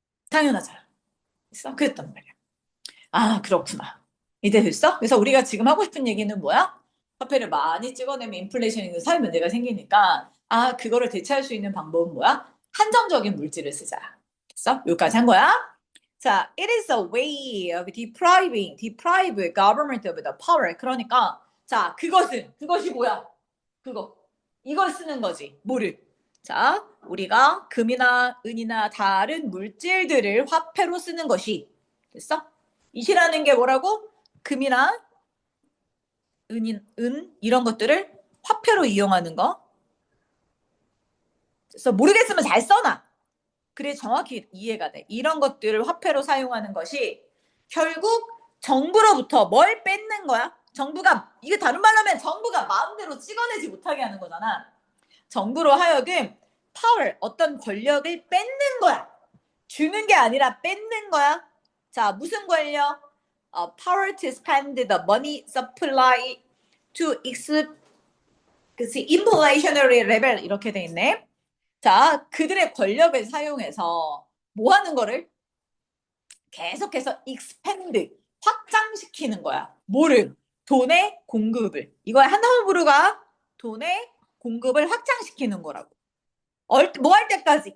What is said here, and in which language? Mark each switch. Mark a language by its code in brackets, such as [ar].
[ko] 당연하잖아. 됐어? 그랬단 말이야. 그렇구나. 이제 됐어? 그래서 우리가 지금 하고 싶은 얘기는 뭐야? 화폐를 많이 찍어내면 인플레이션이 사회 문제가 생기니까 그거를 대체할 수 있는 방법은 뭐야? 한정적인 물질을 쓰자. 됐어? 여기까지 한 거야? [en] 자, it is a way of deprive government of the power. [ko] 그러니까 자, 그것이 뭐야? 이걸 쓰는 거지. 뭐를? 자, 우리가 금이나 은이나 다른 물질들을 화폐로 쓰는 것이 됐어? 이시라는 게 뭐라고? 금이나 은 이런 것들을 화폐로 이용하는 거. 그래서 모르겠으면 잘 써놔. 그래 정확히 이해가 돼. 이런 것들을 화폐로 사용하는 것이 결국 정부로부터 뭘 뺏는 거야? 정부가 이게 다른 말로 하면 정부가 마음대로 찍어내지 못하게 하는 거잖아. 정부로 하여금 파워 어떤 권력을 뺏는 거야. 주는 게 아니라 뺏는 거야. 자 무슨 권력? [en] Power to spend the money supply to [ko] 그치? [en] inflationary level [ko] 이렇게 돼 있네. 자, 그들의 권력을 사용해서 뭐 하는 거를? 계속해서 expand, 확장시키는 거야. 뭐를? 돈의 공급을. 이거의 한 단어부르가 돈의 공급을 확장시키는 거라고. 뭐 할 때까지?